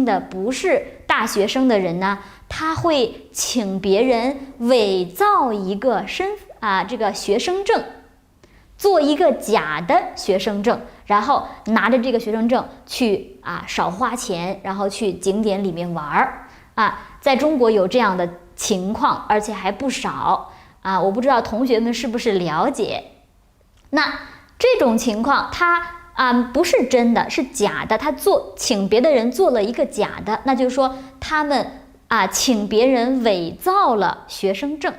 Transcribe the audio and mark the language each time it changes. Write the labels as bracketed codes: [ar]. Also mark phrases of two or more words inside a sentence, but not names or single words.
[zh] 的不是大學生的人呢，他會請別人偽造一個這個學生證，做一個假的學生證，然後拿着這個學生證去少花錢，然後去景點裡面玩在中國有這樣的情況，而且還不少我不知道同學們是不是了解。那這種情況它不是真的，是假的，他請別的人做了一個假的，那就是說他們請別人偽造了學生證。